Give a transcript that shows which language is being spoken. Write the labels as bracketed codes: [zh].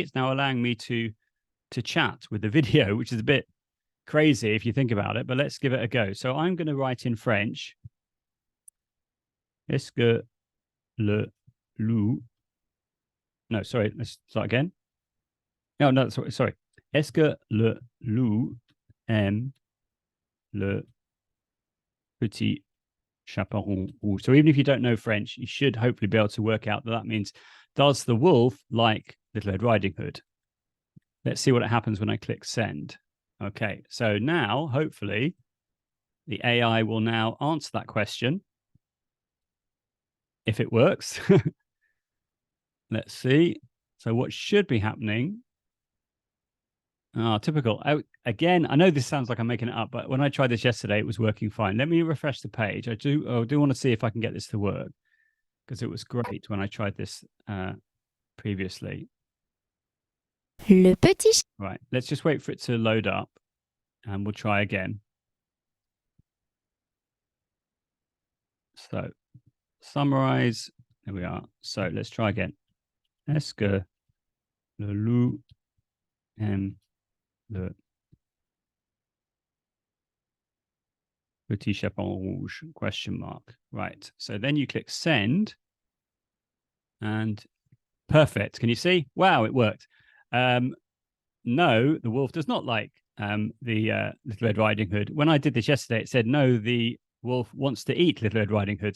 [en] It's now allowing me to chat with the video, which is a bit crazy if you think about it, but let's give it a go. So I'm going to write in French. [fr] Est-ce que le loup... [en] No, sorry, let's start again. No, sorry. [fr] Est-ce que le loup aime le petit chaperon rouge? [en] So even if you don't know French, you should hopefully be able to work out that means, does the wolf like Little Red Riding Hood? Let's see what happens when I click send. Okay, so now, hopefully, the AI will now answer that question. If it works. Let's see. So what should be happening? Typical. Again, I know this sounds like I'm making it up, but when I tried this yesterday, it was working fine. Let me refresh the page. I do want to see if I can get this to work, because it was great when I tried this previously. [fr] Le petit. [en] Right. Let's just wait for it to load up, and we'll try again. So summarize. There we are. So let's try again. [fr] Est-ce que le loup aime le petit chaperon rouge? [en] Question mark. Right. So then you click send, and perfect. Can you see? Wow, it worked. No, the wolf does not like the Little Red Riding Hood. When I did this yesterday, it said no, the wolf wants to eat Little Red Riding Hood.